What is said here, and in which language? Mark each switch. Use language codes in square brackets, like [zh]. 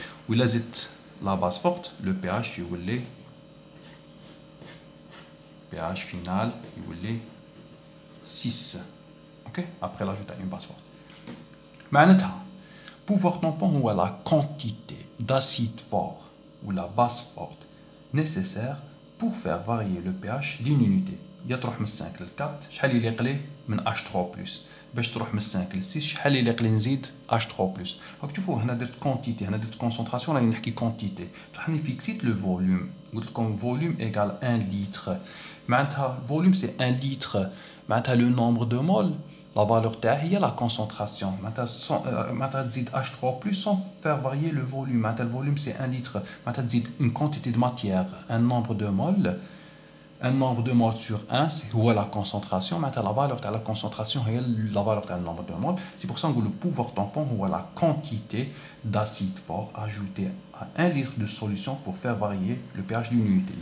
[fr] Ou la base forte, le pH il pH final il est 6. Ok? Après l'ajout à une base forte. معناتها pouvoir tampon ou la quantité d'acide fort ou la base forte nécessaire pour faire varier le pH d'une unité. [ar] يتروح من 5 ل 4 شحال اللي يقلي من H3+. باش تروح من 5 ل 6 شحال اللي يقلي نزيد H3+. راك تشوفوا هنا درت كونتيتي، هنا درت كونسونطراسيون، راني نحكي كونتيتي. راني فيكسيت لو فوليوم، قلت لكم فوليوم ايغال 1 لتر. معناتها فوليوم سي 1 لتر، معناتها لو نومبر دو مول [fr] la valeur [ar] تاعها هي [fr] la concentration. [ar] معناتها تزيد H3+ [fr] sans faire varier le volume. معناتها le volume c'est 1 litre. [ar] معناتها تزيد [fr] une quantité de matière, un nombre de moles. Un nombre de moles sur 1, c'est la concentration. Maintenant, la valeur de la concentration est la valeur du nombre de moles. C'est pour ça que le pouvoir tampon est la quantité d'acide fort ajoutée à 1 litre de solution pour faire varier le pH d'une unité.